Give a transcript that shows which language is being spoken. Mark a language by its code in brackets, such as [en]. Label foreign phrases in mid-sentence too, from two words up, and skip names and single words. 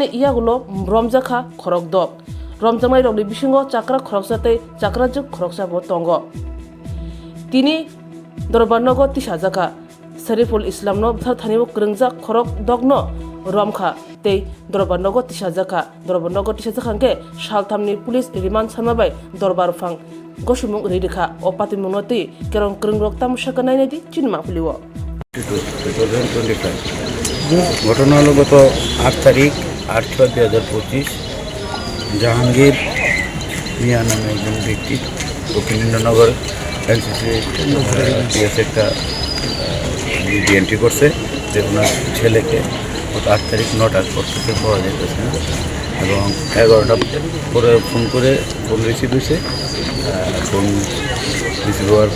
[trp] yagulo romjakha khorok dok romjamai rogli bisingo chakra khoroksate chakra juk khoroksa bo tongo tini dorbarnogo tisajaka Sariful Islam no buthar thanibo kringjak khorok dogno romkha tei dorbarnogo tisajaka ke saltamni [en] police remand [trp] samabai dorbar phang Goshumung Ridika or Patimonoti, Kerong Kringrok Tam Shakanadi, Chinma Puliwo. [bn] 2025 ঘটনা হলো গত 8 তারিখ 8/6/2025 জাহাঙ্গীর মিয়া নামে একজন ব্যক্তি দক্ষিণেন্দ্রনগর এনসিসি একটা এন্ট্রি করছে যে ওনার ছেলেকে গত 8 তারিখ 9টার পর থেকে পাওয়া যেতেছে না এবং 11টা পরে ফোন রিসিভ হয়েছে ফোন রিসিভ হওয়ার